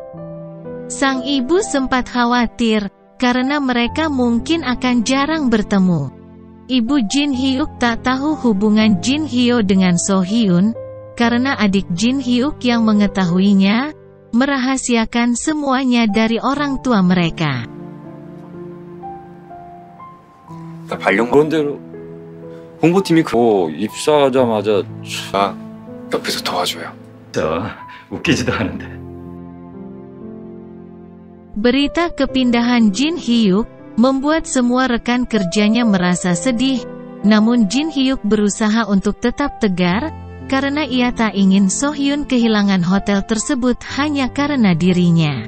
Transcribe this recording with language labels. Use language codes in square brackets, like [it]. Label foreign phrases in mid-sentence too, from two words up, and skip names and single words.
[id] Sang ibu sempat khawatir karena mereka mungkin akan jarang bertemu. Ibu Jin Hyuk tak tahu hubungan Jin Hyo dengan Sohyun, karena adik Jin Hyuk yang mengetahuinya merahasiakan semuanya dari orang tua mereka. [ko] 그런대로 홍보팀이 입사하자마자 옆에서 도와줘요. 웃기지도 않은데. [id] Berita kepindahan Jin Hyuk membuat semua rekan kerjanya merasa sedih, namun Jin Hyuk berusaha untuk tetap tegar, karena ia tak ingin Sohyun kehilangan hotel tersebut hanya karena dirinya.